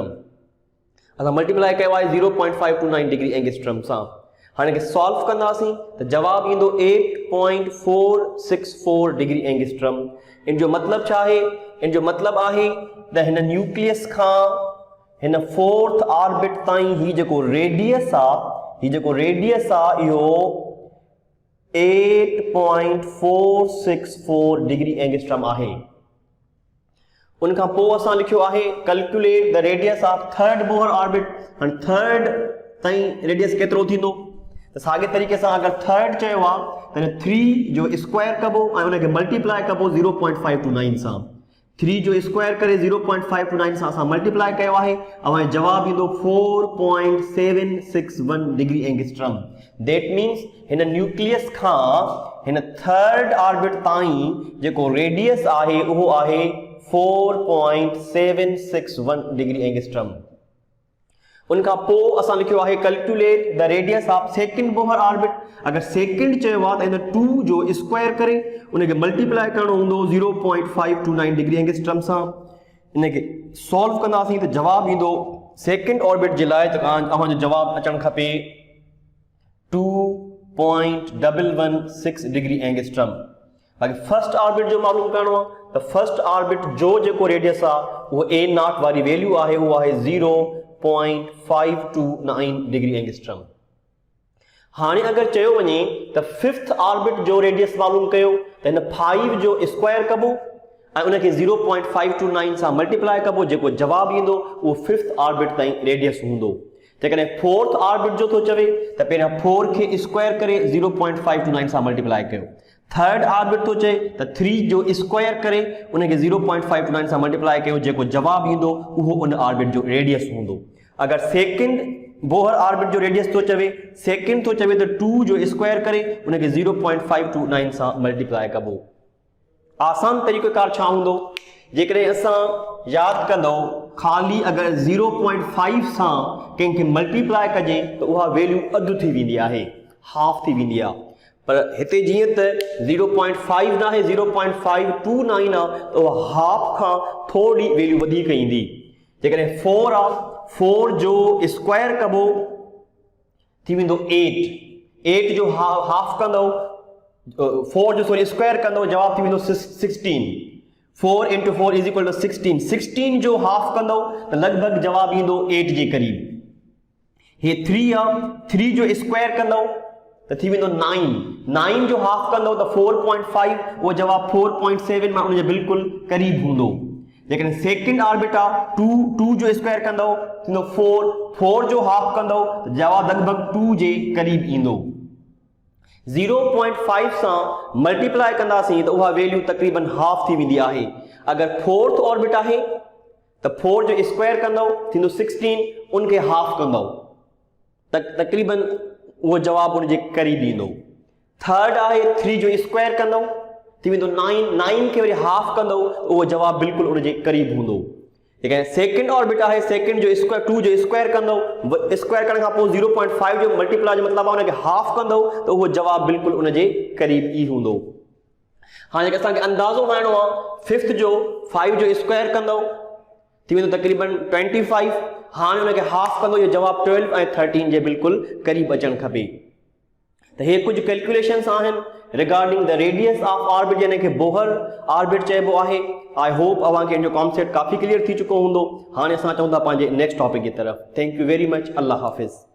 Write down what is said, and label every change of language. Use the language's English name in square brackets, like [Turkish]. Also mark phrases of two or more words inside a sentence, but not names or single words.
[Sindhi] असां मल्टीप्लाई कयो आहे 0.529 [English] degree angstrom [Sindhi] सां। हाणे के सॉल्व कंदासीं त जवाब ईंदो 8.464 [English] degree angstrom. [Sindhi] इन जो मतलब छा आहे, इन जो मतलब आहे त हिन न्यूक्लियस खां हिन [English] fourth orbit [Sindhi] ताईं ही जेको रेडियस आहे इहो 8.464 [English] degree angstrom [Sindhi] आहे। उनखां पोइ असां लिखियो आहे [English] calculate the radius of third Bohr orbit. [Sindhi] हाणे थर्ड ताईं रेडियस केतिरो थींदो, त साॻे तरीक़े सां अगर थर्ड चयो आहे त 3 जो स्क्वायर कबो ऐं उनखे मल्टीप्लाई कबो 0.529 सां। 3 जो स्क्वायर करे 0.529 सां असां मल्टीप्लाई कयो आहे ऐं जवाब ईंदो 4.761 [English] degree angstrom. that means [Sindhi] हिन न्यूक्लियस खां हिन [English] third orbit [Sindhi] ताईं जेको रेडियस आहे उहो आहे 4.761 [English] degree angstrom. [Sindhi] उनखां पोइ असां लिखियो आहे [English] calculate the radius of second Bohr orbit. [Sindhi] अगर सेकंड चयो आहे त इन 2 जो स्क्वायर करे उनखे मल्टीप्लाई करणो हूंदो 0.529 [English] degree angstrom [Sindhi] सां। इनखे सॉल्व कंदासीं त जवाब ईंदो [English] second orbit [Sindhi] जे लाइ तव्हांजो जवाब अचणु खपे 2.116 [English] degree angstrom. [Sindhi] बाक़ी [English] first orbit [Sindhi] जो मालूम करणो आहे त [English] first orbit [Sindhi] जो जेको रेडियस आहे उहो [English] a naught [Sindhi] वारी वैल्यू आहे, उहो आहे 0.529 [English] degree angstrom. [Sindhi] हाणे अगर चयो वञे त [English] fifth orbit [Sindhi] जो रेडियस मालूम कयो त हिन 5 जो स्क्वायर कबो ऐं उनखे 0.529 सां मल्टीप्लाई कबो, जेको जवाब ईंदो उहो [English] fifth orbit [Sindhi] ताईं रेडियस हूंदो। जेकॾहिं [English] fourth orbit [Sindhi] जो थो चवे त पहिरियां 4 खे स्क्वायर करे 0.529 सां मल्टीप्लाई कयो। [English] third orbit [Sindhi] थो चए त 3 जो स्क्वायर करे उनखे 0.529 सां मल्टीप्लाई कयो, जेको जवाब ईंदो उहो उन ऑर्बिट जो रेडियस हूंदो। अगर [English] second Bohr orbit [Sindhi] जो रेडियस थो चवे, सेकंड थो चवे त 2 जो स्क्वायर करे उनखे 0.529 सां मल्टीप्लाई कबो। आसान तरीक़ेकार छा हूंदो, जेकॾहिं असां यादि कंदो ख़ाली अगर 0.5 सां कंहिंखे मल्टीप्लाई कजे त उहा वैल्यू अधु थी वेंदी आहे, हाफ थी वेंदी आहे। पर हिते जीअं त 0.5 न आहे 0.529 आहे त उहा हाफ खां थोरी वैल्यू वधीक ईंदी। जेकॾहिं 4 आहे, 4 जो स्क्वायर कबो थी वेंदो 8 जो हाफ कंदो 4 जो स्क्वायर कंदो जवाब थी वेंदो 16। [English] 4 into 4 is equal to 16। [Sindhi] 16 जो हाफ कंदो त लगभग जवाब ईंदो 8 जे करीब। हे 3 आहे, 3 जो स्क्वायर कंदो त थी वेंदो 9। 9 जो हाफ कंदो त 4.5, उहो जवाब 4.7 मां उनजे बिल्कुलु करीब हूंदो। लेकिन [English] second orbit [Sindhi] आहे 2 जो स्क्वायर कंदो थींदो 4 जो हाफ कंदो त जवाब लगभग 2 जे करीब ईंदो। 0.5 सां मल्टीप्लाई कंदासीं त उहा वैल्यू तकरीबन हाफ थी वेंदी आहे। अगर [English] fourth orbit [Sindhi] आहे त 4 जो स्क्वायर कंदो थींदो 16, उनखे हाफ कंदो तकरीबन उहो जवाब उनजे करीब ईंदो। थर्ड आहे 3 जो स्क्वायर कंदो थी वेंदो 9 के वरी हाफ कंदो उहो जवाब बिल्कुलु उनजे करीब हूंदो। जेकॾहिं [English] second orbit [Sindhi] आहे, सेकंड जो स्क्वायर 2 जो स्क्वायर कंदो, स्क्वायर करण खां पोइ 0.5 जो मल्टीप्लाई जो मतिलबु आहे उनखे हाफ कंदो त उहो जवाबु बिल्कुलु उनजे क़रीब ई हूंदो। हाणे जेके असांखे अंदाज़ो हणणो आहे, फिफ्थ जो 5 जो स्क्वायर कंदो थी वेंदो तक़रीबन 25, हाणे उनखे हाफ कंदो, इहो जवाबु 12 ऐं 13 जे बिल्कुलु क़रीब अचणु खपे। त हे कुझु कैलकुलेशन्स आहिनि [English] regarding the radius of orbit, [Sindhi] यानी कि [English] Bohr orbit [Sindhi] चइबो आहे। [English] I hope [Sindhi] अव्हांखे इन जो कॉन्सेप्ट काफ़ी क्लियर थी चुको हूंदो। हाणे असां चऊं था पंहिंजे [English] next topic [Urdu] کی طرف. [English] thank you very much. [Sindhi] अल्लाह हाफ़िज़।